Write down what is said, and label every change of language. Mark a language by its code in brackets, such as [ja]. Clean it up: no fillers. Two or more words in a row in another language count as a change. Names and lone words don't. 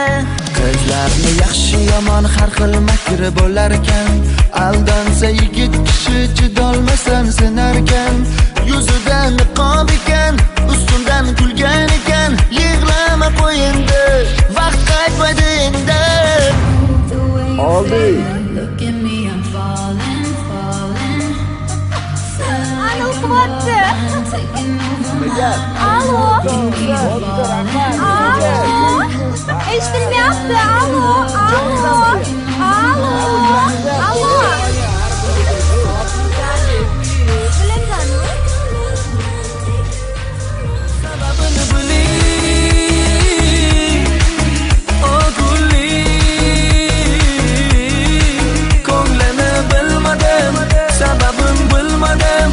[uz] Ko'zlarni yaxshi yomon har xil makri bo'lar ekan. Aldansa yigit kishi chidolmasan senar ekan. Yuzida niqob ekan, ustundan kulgan ekan. Yig'lama qo'y endi, vaqt qaytmaydi endi. Oldi. Alo. Alo. Eshitilmayapti. Alo. Alo. Alo. Alo. Sababini biling. O Guli, ko'nglini bilmadim, sababin bilmadim.